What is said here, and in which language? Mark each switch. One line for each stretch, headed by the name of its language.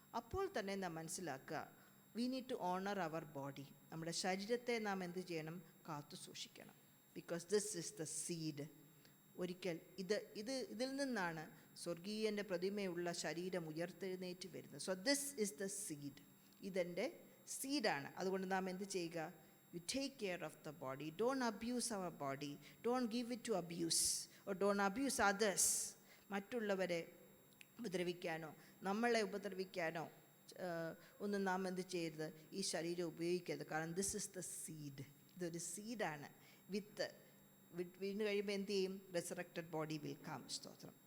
Malayalam: അപ്പോൾ തന്നെ നാം മനസ്സിലാക്കുക,
English: We need to honour our body.
Malayalam: നമ്മുടെ ശരീരത്തെ നാം എന്ത് ചെയ്യണം? കാത്തു സൂക്ഷിക്കണം.
English: Because this is the seed.
Malayalam: ഒരിക്കൽ ഇതിൽ നിന്നാണ് സ്വർഗീയൻ്റെ പ്രതിമയുള്ള ശരീരം ഉയർത്തെഴുന്നേറ്റ് വരുന്നത്.
English: So this is the seed.
Malayalam: ഇതെൻ്റെ സീഡാണ്. അതുകൊണ്ട് നാം എന്ത് ചെയ്യുക?
English: You take care of the body. Don't abuse our body. Don't give it to abuse, or don't abuse others.
Malayalam: മറ്റുള്ളവരെ ഉപദ്രവിക്കാനോ നമ്മളെ ഉപദ്രവിക്കാനോ ഒന്നും നാം എന്ത് ചെയ്യരുത്? ഈ ശരീരം ഉപയോഗിക്കരുത്. കാരണം
English: This is the seed.
Malayalam: ഇതൊരു സീഡാണ്. വിത്ത് വീണ് കഴിയുമ്പോൾ എന്ത് ചെയ്യും?
English: Resurrected body will come.
Malayalam: സ്തോത്രം.